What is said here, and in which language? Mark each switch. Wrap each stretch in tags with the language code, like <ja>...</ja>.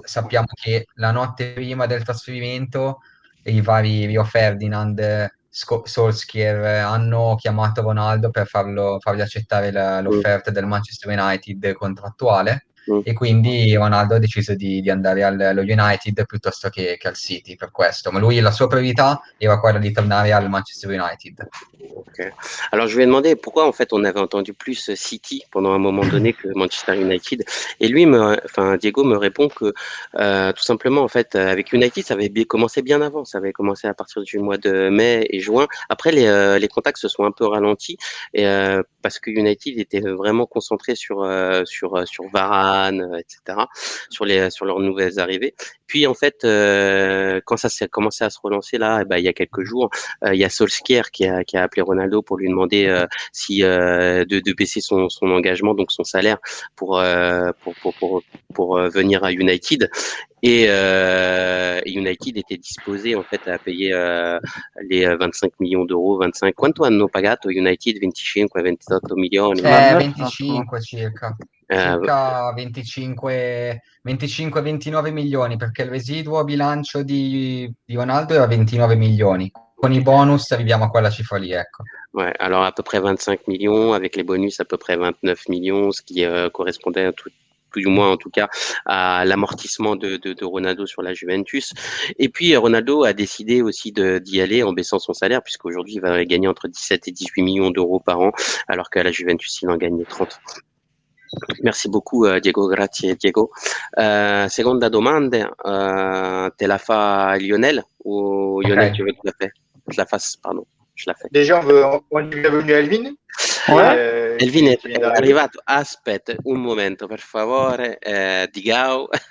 <it>sappiamo che la notte prima del trasferimento i vari Rio Ferdinand, Solskjaer hanno chiamato Ronaldo per fargli accettare Mm, l'offerta del Manchester United contrattuale mm. e quindi Ronaldo ha deciso di andare allo United piuttosto che al City per questo, ma lui la sua priorità era quella di tornare al Manchester United. Ok.</it> <fr>Alors je lui ai demandé pourquoi en fait on avait entendu plus City pendant un moment donné que Manchester United et enfin Diego me répond que tout simplement en fait avec United ça avait commencé bien avant, ça avait commencé à partir du mois de mai et juin. Après les contacts se sont un peu ralentis et parce que United était vraiment concentré sur Varane etc. Sur leurs nouvelles arrivées. Puis en fait quand ça s'est commencé à se relancer là, eh ben, il y a quelques jours il y a Solskjaer qui a appelé Ronaldo pour lui demander si de baisser son engagement, donc son salaire, pour venir à United. Et United était disposé en fait à payer les 25 millions d'euros, 25.</fr> <it>Quanto hanno pagato United? 25-28 milioni. 25 circa, Eh, circa 25-29 milioni, perché il residuo bilancio di Ronaldo era 29 milioni. Con i ok. bonus arriviamo a quella cifra lì, ecco.</it> <fr>Ouais, alors à peu près 25 millions, avec les bonus à peu près 29 millions, ce qui correspondait à tout, plus ou moins en tout cas à l'amortissement de Ronaldo sur la Juventus. Et puis Ronaldo a décidé aussi d'y aller en baissant son salaire, puisqu'aujourd'hui il va gagner entre 17 et 18 millions d'euros par an, alors qu'à la Juventus il en gagnait 30. Merci beaucoup Diego,</fr> <it>grazie Diego. Seconda domanda, te la fa Lionel ou Ok.</it> <fr>Lionel tu veux que je la fasse, pardon, je la fais. Déjà, on dit bienvenue à Elvin, Ouais. Elvin qui vient</fr> <it>è</it> <fr>d'arriver.</fr> <it>arrivato. Aspetta un momento, per favore. Digao.</it>